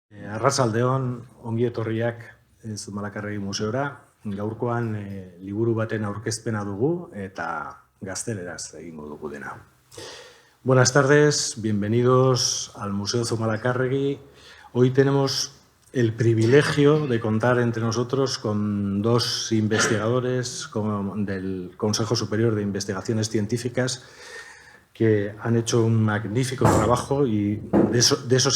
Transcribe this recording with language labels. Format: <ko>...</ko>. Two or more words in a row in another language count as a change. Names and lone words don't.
<eu>Arratsaldeon, ongi etorriak Zumalakarregi museora. Gaurkoan liburu baten aurkezpena dugu eta gazteleraz egingo dugu dena.</eu> <es>Buenas tardes, bienvenidos al Museo Zumalacarregui. Hoy tenemos el privilegio de contar entre nosotros con dos investigadores del Consejo Superior de Investigaciones Científicas que han hecho un magnífico trabajo y de eso</es>